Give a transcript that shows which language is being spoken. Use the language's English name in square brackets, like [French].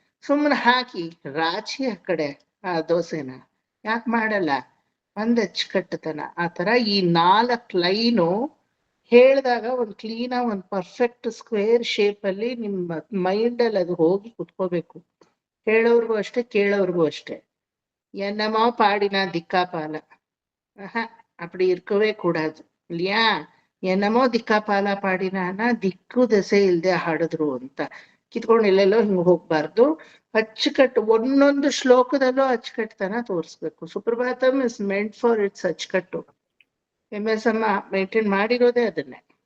[Kannada] ಸುಮ್ಮನೆ ಹಾಕಿ ರಾಚಿ ಆ ಕಡೆ ಆ ದೋಸೆನ ಯಾಕೆ ಮಾಡಲ್ಲ? ಒಂದ್ ಅಚ್ಚುಕಟ್ಟುತನ. ಆ ತರ ಈ 4 ಲೈನು ಹೇಳಿದಾಗ ಒಂದ್ ಕ್ಲೀನಾಗಿ ಒಂದ್ ಪರ್ಫೆಕ್ಟ್ ಸ್ಕ್ವೇರ್ ಶೇಪ್ ಅಲ್ಲಿ ನಿಮ್ಮ ಮೈಂಡ್ ಅಲ್ಲಿ ಅದು ಹೋಗಿ ಕುತ್ಕೋಬೇಕು. ಹೇಳೋರ್ಗೂ ಅಷ್ಟೇ, ಕೇಳೋರ್ಗೂ ಅಷ್ಟೇ. [Tamil] என்னமோ பாடினா திக்காபால, அப்படி இருக்கவே கூடாது இல்லையா? [Kannada] ಏನಮೋ ದಿಕ್ಕಾಪಾಲ ಪಾಡಿನ ದಿಕ್ಕು ದೆಸೆ ಇಲ್ದೆ ಹಾಡಿದ್ರು ಅಂತ ಕಿತ್ಕೊಂಡು ಎಲ್ಲೆಲ್ಲೋ ಹಿಂಗ್ ಹೋಗ್ಬಾರ್ದು. ಅಚ್ಚುಕಟ್ಟು ಒಂದೊಂದು ಶ್ಲೋಕದಲ್ಲೂ ಅಚ್ಚುಕಟ್ಟುತನ ತೋರಿಸ್ಬೇಕು. [English] Suprabhatam is meant for its [Kannada] ಅಚ್ಚುಕಟ್ಟು. MS ಅಮ್ಮ ಮೇಂಟೈನ್ ಮಾಡಿರೋದೇ ಅದನ್ನೇ.